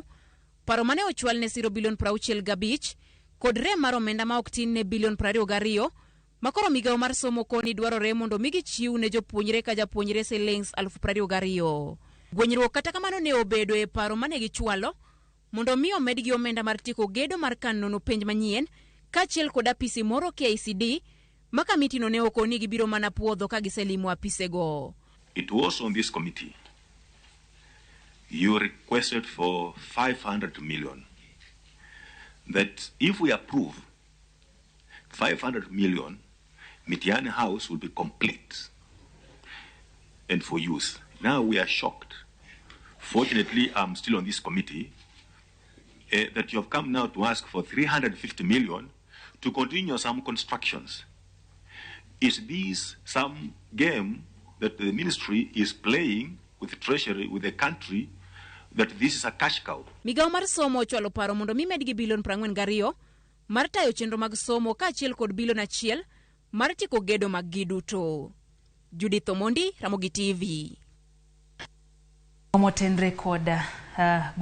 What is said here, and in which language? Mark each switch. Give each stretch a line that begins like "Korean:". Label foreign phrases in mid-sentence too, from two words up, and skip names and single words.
Luo (Kenya and Tanzania): Paro mane ochwal ne siro bilion 65 kod rem mar omenda ma ok tin ne bilion 22 makoro migawo mar somo koni dwarore mondo migi chiw ne jopuonjre ka japuonjre shillings 22,000. Gwenyruok kata kamano ne obedo e paro mane gichwalo mondo mi omedgi omenda mar tiko gedo mar kanono penj manyien kachiel kod apisi moro KICD makamiti no ne okoni gibiro mana puodho ka giselimo apisego.
English: It was on this committee you requested for 500 million. That if we approve 500 million, Mitiani House will be complete and for use. Now we are shocked. Fortunately, I'm still on this committee, that you have come now to ask for 350 million to continue some constructions. Is this some game that the ministry is playing with treasury, with the country, that this is a cash cow?
Luo (Kenya and Tanzania): Migawo mar somo ochwalo paro mondo mi medgi bilion 42 mar tayo chenro mag somo kaachiel kod bilion 1 mar tiko gedo mag giduto. Judith Omondi, Ramogi TV. Motenre kod